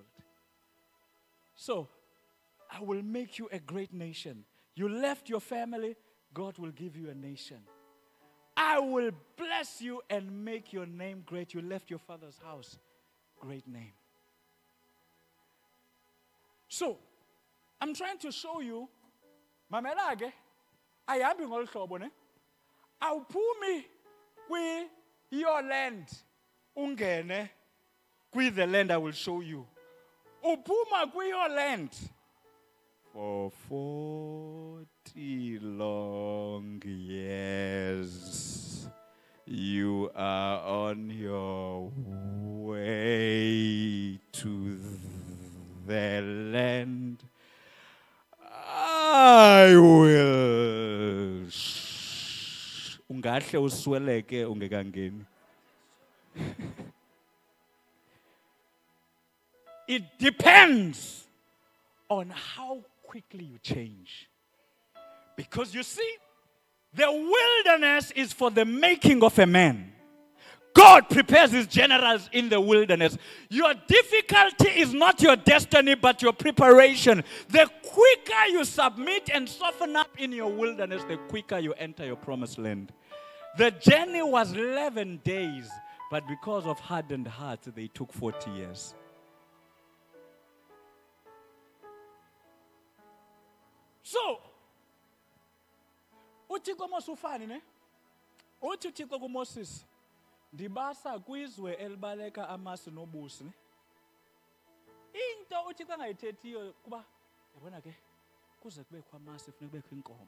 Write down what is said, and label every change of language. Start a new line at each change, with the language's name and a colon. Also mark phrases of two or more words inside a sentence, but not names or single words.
English: So, I will make you a great nation. You left your family, God will give you a nation. I will bless you and make your name great. You left your father's house, great name. So, I'm trying to show you,
Xhosa: mamelage, ayihambi ngolu hlobo ne. Awuphumi
English: your land.
Xhosa: Ungene kwi
English: the land I will show you.
Xhosa: Uphuma kwi
English: your land. For 40 long years, you are on your way to the land I will.
Xhosa: Ungahle usweleke ungekangeni.
English: It depends on how quickly you change. Because you see, the wilderness is for the making of a man. God prepares His generals in the wilderness. Your difficulty is not your destiny, but your preparation. The quicker you submit and soften up in your wilderness, the quicker you enter your promised land. The journey was 11 days, but because of hardened hearts, they took 40 years. So,
Xhosa: uThixo mosufani ne? Uthi uThixo kuMoses, ndibasa kwizwe elibaleka amasi nobusi ne? Into uThixo angayithethiyo kuba yabona ke kuze kubekho amasi funeka kubekho inkomo.